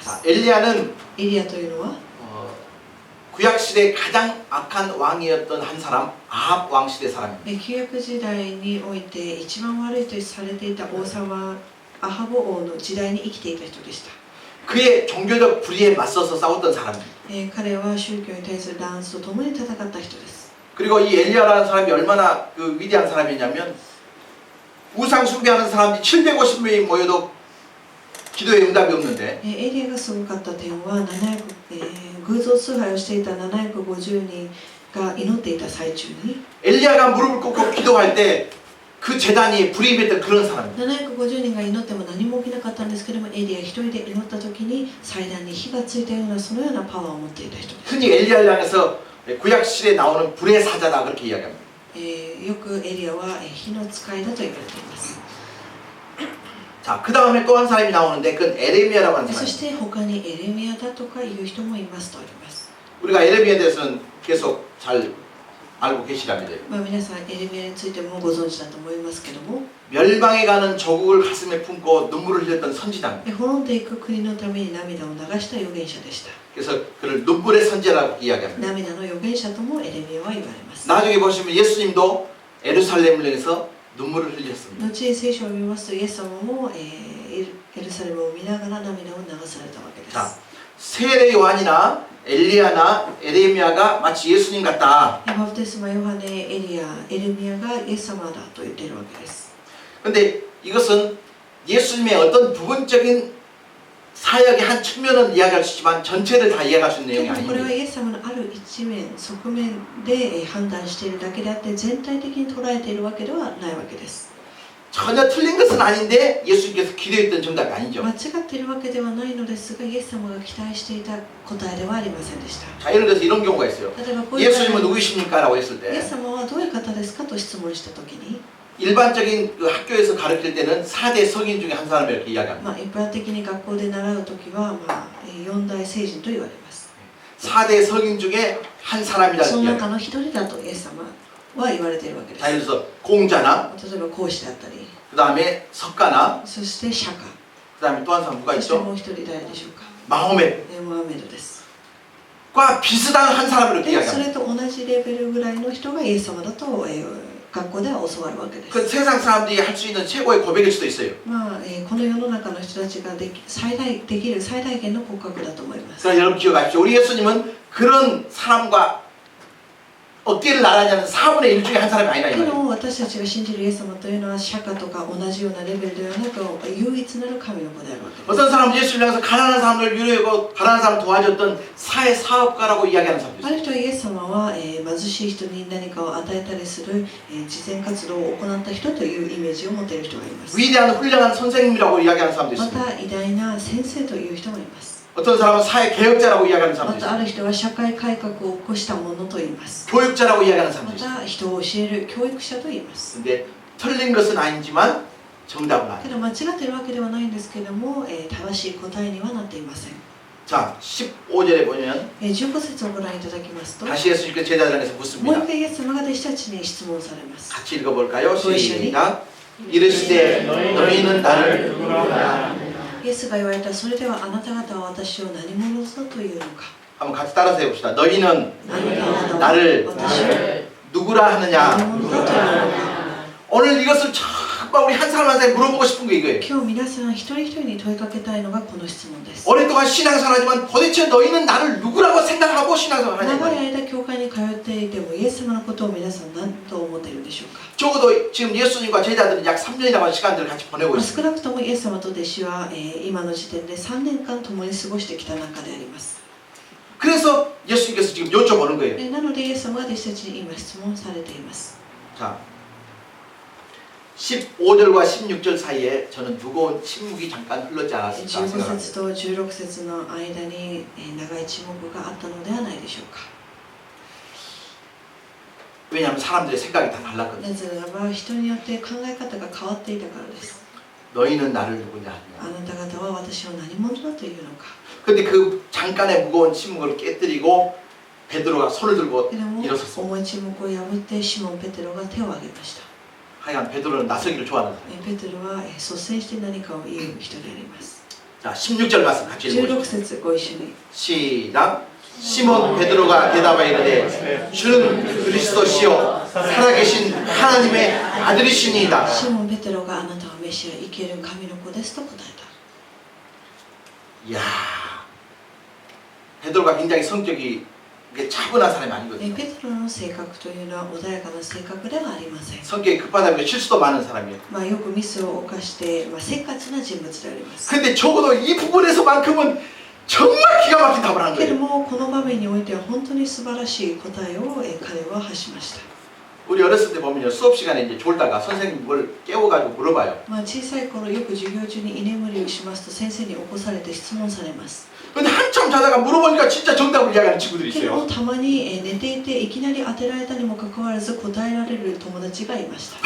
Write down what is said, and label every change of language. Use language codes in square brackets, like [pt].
[ko] 자, [ja] す。 [ko] 엘리야는 [ja] エリアというのは [ko] 구약 시대 가장 악한 왕이었던 한 사람 아합 왕 시대 사람입니다. [ja] 旧約時代において一番悪いとされていた王様アハボ王の時代に生きていた人でした。 [ko] 그의 종교적 불의에 맞서서 싸웠던 사람입니다. [ja] 彼は宗教に対する弾圧と共に戦った人です。 [ko] 그리고 이 엘리야라는 사람이 얼마나 그 위대한 사람이냐면 우상 숭배하는 사람들이 750명이 모여도 기도에 응답이 없는데 [ja] エリアがすごかった点は偶像崇拝をしていた750人が祈っていた最中に [ko] 엘리야가 무릎을 꿇고 기도할 때 그 재단이 불이 임했던 그런 사람입니다. [ja] 750人が祈っても何も起きなかったんですけれどもエリア一人で祈った時に祭壇に火がついたようなそのようなパワーを持っていた人です。 [ko] 흔히 엘리야를 향해서 구약 시대에 나오는 불의 사자다 그렇게 이야기합니다. [ja] よくエリアは火の使いだと言われています。 [ko] 자, 그 다음에 또 한 사람이 나오는데 그건 에레미야라고 하는 [ja] そ [ko] 사람입니다. [ja] して他にエレミヤだとかいう人もいますとあります。 [ko] 우리가 에레미야에 대해서는 계속 잘 알고 계시랍니다. [ja] 皆さんエレミヤについてもご存知だと思いますけども [ko] 멸망에 가는 조국을 가슴에 품고 눈물을 흘렸던 선지자입니다. [ja] 滅んでいく国のために涙を流した預言者でした。 [ko] 그래서 그를 눈물의 선지자라고 이야기합니다. [ja] 涙の預言者ともエレミヤは言われます。 [ko] 나중에 보시면 예수님도 에루살렘을 향해서 눈물을 흘렸습니다. [ja] 後に聖書を見ますとイエス様もエルサレムを見ながら涙を流されたわけです。 [ko] 자, 세례 요한이나 엘리야나 에레미야가 마치 예수님 같다. [ja] バプテスマヨハネ、エリア、エレミヤがイエス様だと言っているわけです。 [ko] 근데 이것은 예수님의 어떤 부분적인 사역의 한 측면은 이야기할 수 있지만 전체를 다 이해할 수 있는 [ja] で [ko] 내용이 [ja] もこれは [ko] 아닙니다. [ja] イエス様のある一面、側面で判断しているだけであって全体的に捉えているわけではないわけです。 [ko] 전혀 틀린 것은 아닌데 예수님께서 기대했던 정답이 아니죠. [ja] 間違っているわけではないのですが、イエス様が期待していた答えではありませんでした。 [ko] 자, 예를 들어서 이런 경우가 있어요. [ja] 例えばこういう場合 [ko] 예수님은 누구십니까? 라고 했을 [ja] イエ [ko] 때 [ja] ス様はどういう方ですかと質問したときに、 [ko] 일반적인 그 학교에서 가르칠 때는 4대 성인 중에 한 사람을 이렇게 이야기합니다. [ja] 一般的に学校で習うときは、四大聖人と言われます。 [ko] 4대 성인 중에 한 [ja] そ [ko] 사람이라는 [ja] の [ko] 이야기. [ja] 中の一人だとイエス様は言われているわけで [ko] 자, [ja] す。 [ko] 예를 들어서 공자나 [ja] 例えば講師であったり、 [ko] 그 다음에 석가나 [ja] そして釈迦、 [ko] 그 다음에 또 한 사람 누가 [ja] そして [ko] 있죠? [ja] もう一人誰でしょうか。 [ko] 마호멧 [ja] モハメドです。 [ko] 과 비슷한 한 사람을 이렇게 [ja] で、そ [ko] 이야기합니다. [ja] れと同じレベルぐらいの人がイエス様だと、学校では教わるわけで [ko] 그 [ja] す。 [ko] 세상 사람들이 할 수 있는 최고의 고백일 수도 있어요. [ja] この世の中の人たちができる最大限の告白だと思います。 [ko] 그러나 여러분 기억하십시오. 우리 예수님은 그런 사람과 어깨를 나란히 하는 4분의 1 중에 한 사람이 아니라 이 [ja] け [ko] 말이에요. [ja] ど私たちが信じるイエス様というのは釈迦とか同じようなレベルではなく唯一なる神の子であるわけです。 [ko] 어떤 사람은 예수를 향해서 가난한 사람들을 위로하고 가난한 사람을 도와줬던 사회 사업가라고 이야기하는 사람도 [ja] あ [ko] 있어요. [ja] る人はイエス様は、貧しい人に何かを与えたりする、慈善活動を行った人というイメージを持っている人がいます。 [ko] 위대한 훌륭한 선생님이라고 이야기하는 사람도 [ja] ま [ko] 있습니다. [ja] た偉大な先生という人もいます。 [ko] 어떤 사람은 사회 개혁자라고 이야기하는 [ja] ま [ko] 사람도 [ja] たあ [ko] 있어요. [ja] る人は社会改革を起こしたものと言います。 [ko] 교육자라고 이야기하는 [ja] ま [ko] 사람도 있어요. [ja] た人を教える教育者と言います。 [ko] 근데 틀린 것은 아니지만 정답은 [ja] け [ko] 아니에요. [ja] ど間違っているわけではないんですけれども、正しい答えにはなっていません。 [ko] 자, 15절에 보면 [ja] 15節をご覧いただきますと、 [ko] 다시 예수님께 제자들에게서 [ja] もう [ko] 묻습니다. [ja] 一回イエス様が弟子たちに質問されます。 [ko] 같이 읽어볼까요? 시작. 이르시되 너희는 나를 누구라. [ja] イエスが言われた、それではあなた方は私を何者ぞというのか。 [ko] 한번 같이 따라서 해봅시다. 너희는 [ja] あなた方は [ko] 나를 [ja] 私を [ko] 누구라 [ja] 何 [ko] 하느냐. [ja] 者だというのか。 [ko] 오늘 이것을 정말 우리 한 사람 한 사람에 물어보고 싶은 게 이거예요. [ja] 今日皆さん一人一人に問いかけたいのがこの質問です。 [ko] 오랫동안 신앙생활하지만 도대체 너희는 나를 누구라고 생각하고 신앙생활을 하냐 [ja] 長い [ko] 말이에요. [ja] 間教会に通っていてもイエス様のことを皆さん何と思っているでしょうか。 [ko] 적어도 지금 예수님과 제자들은 약 3년이라고 하는 시간들을 같이 보내고 [ja] 少なくともイエス様と弟子は、今の時点で3年間共に過ごしてきた中であります。 [ko] 그래서 예수님께서 지금 여쭤보는 거예요. [ja] なのでイエス様が弟子たちに今質問されています。 [ko] 자, 15절과 16절 사이에 저는 무거운 침묵이 잠깐 흘렀지 않았을까 [ja] 15 [ko] 생각합니다. [ja] 節と16節の間に長い沈黙があったのではないでしょうか。 [ko] 왜냐하면 사람들의 생각이 다 달랐거든요. [ja] なぜならば人によって考え方が変わっていたからです。 [ko] 너희는 나를 누구냐 [ja] あ [ko] 하냐. [ja] なた方は私を何者だというのか。 [ko] 근데 그 잠깐의 무거운 침묵을 깨뜨리고 베드로가 손을 들고 [ja] でも [ko] 일어섰습니다. [ja] 重い沈黙を破ってシモン・ペテロが手を挙げました。 [ko] 하여간 베드로는 나서기를 좋아하는 사람. [ja] ペテロは率先して何かを言う人であります。 [ko] 자, 16절 말씀 같이 [ja] 16 [ko] 읽어보시죠. [ja] 節ご一緒に。 [ko] 시작. 시몬 베드로가 대답하여 이르되 주는 그리스도시요 살아계신 하나님의 아들이시니이다. [ja] シモン・ペテロがあなたはメシア、生ける神の子ですと答え [ko] 이야, 베드로가 굉장히 성격이 차분한 사람이 [ja] た。 [ko] 아니거든요. [ja] ペテロの性格というのは穏やかな性格ではありません。 [ko] 성격이 급하다 보니까 실수도 많은 사람이에요. [ja] よくミスを犯して、せっかちな人物であります。 [ko] 근데 적어도 이 부분에서만큼은 정말 기가 막힌 답을 한 [ja] けれど [ko] 거예요. [ja] もこの場面においては本当に素晴らしい答えを彼は発しました。 [ko] 우리 어렸을 때 보면요, 수업 시간에 이제 졸다가 선생님 뭘 깨워가지고 물어봐요. [ja] 小さい頃よく授業中に居眠りをしますと先生に起こされて質問されます。 [ko] 근데 한참 자다가 물어보니까 진짜 정답을 이야기하는 친구들이 [ja] けども [ko] 있어요. [ja] たまに寝ていていきなり当てられたにもかかわらず答えられる友達がいました。